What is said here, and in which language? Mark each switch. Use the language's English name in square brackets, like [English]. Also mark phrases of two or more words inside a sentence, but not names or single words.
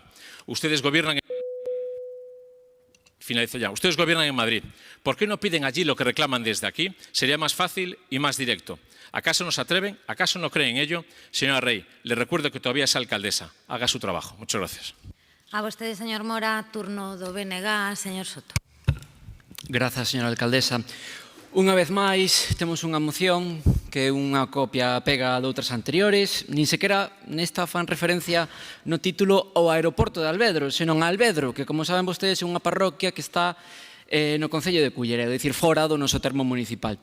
[Spanish] Ustedes gobiernan Finalizo ya. Ustedes gobiernan en Madrid. ¿Por qué no piden allí lo que reclaman desde aquí? Sería más fácil y más directo. ¿Acaso no se atreven? ¿Acaso no creen en ello? Señora Rey, le recuerdo que todavía es alcaldesa. Haga su trabajo. Muchas gracias. [Galician] A vostede, señor Mora, turno do BNG, señor Soto. Grazas, señora alcaldesa. Unha vez máis, temos unha moción que é unha copia pega de outras anteriores, nin sequera nesta fan referencia no título ao aeroporto de Alvedro, senón a Alvedro, que, como saben vostedes, é unha parroquia que está no concello de Culleredo, é dicir, fora do noso termo municipal.